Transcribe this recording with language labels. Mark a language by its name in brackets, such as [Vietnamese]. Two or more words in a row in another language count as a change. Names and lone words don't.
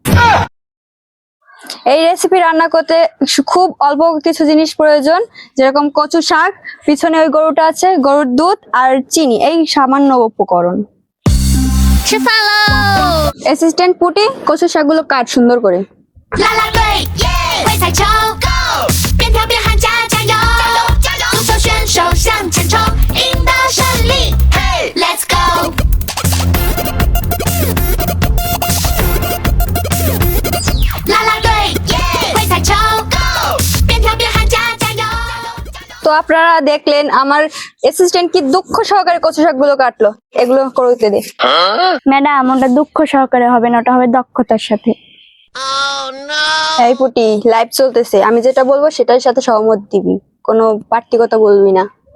[Bangla] এই রেসিপি রান্না করতে খুব অল্প কিছু জিনিস প্রয়োজন, যেরকম কচু শাক, পিছনে ওই গরুটা আছে, গরুর দুধ আর চিনি, এই সামান্য উপকরণ। অ্যাসিস্ট্যান্ট পুটি, কচু শাকগুলো কাট সুন্দর করে। [Chinese] 啦啦队，耶！会踩球，Go！边跳边喊加加油，加油加油！足球选手向前冲，赢得胜利，嘿 ， [English] Let's go！ [Chinese] 啦啦队，耶！会踩球，Go！边跳边喊加加油，加油加油！ [Bangla] তো আপনারা দেখলেন আমার অ্যাসিস্ট্যান্ট কি দুঃখ সহকারে কচু শাকগুলো কাটলো। এগুলো করতে দে। ম্যাডাম, ওটা দুঃখ সহকারে হবে না, ওটা হবে দক্ষতার সাথে। এই পুটি, লাইভ চলতেছে, আমি যেটা বলবো সেটার সাথে সহমত দিবি, কোনো বাড়তি কথা বলবি না।